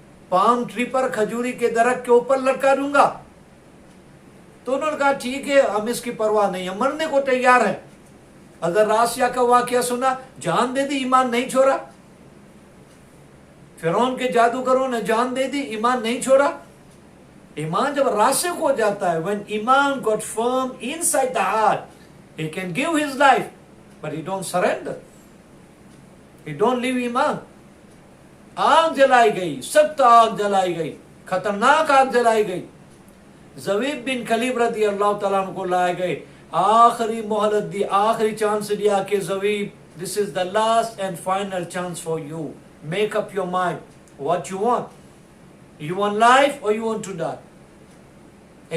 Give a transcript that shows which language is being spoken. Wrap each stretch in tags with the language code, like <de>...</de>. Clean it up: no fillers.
<hi>Palm tree पर, खजूरी के दरख्त के ऊपर लटका दूंगा। तो उन्होंने कहा ठीक है, हम इसकी परवाह नहीं है, मरने को तैयार है। हज़रत आसिया का वाकया सुना, जान दे दी, ईमान नहीं छोड़ा। फिरौन के जादूगरों ने जान दे दी, ईमान नहीं छोड़ा। ईमान जब रासिक हो जाता है,</hi> <en>when ईमान got firm inside the heart, he can give his life, but he don't surrender, he don't leave ईमान।</en> <hi>आग जलाई गई, सख्त आग जलाई गई, खतरनाक आग जलाई गई। ज़वीब बिन खलीब रदी अल्लाह तआला अन्हु को लाए गए, आखिरी मोहलत दी, आखिरी चांस दिया कि ज़वीब,</hi> <en>This is the last and final chance for you, make up your mind what you want, you want life और you want to die.</en>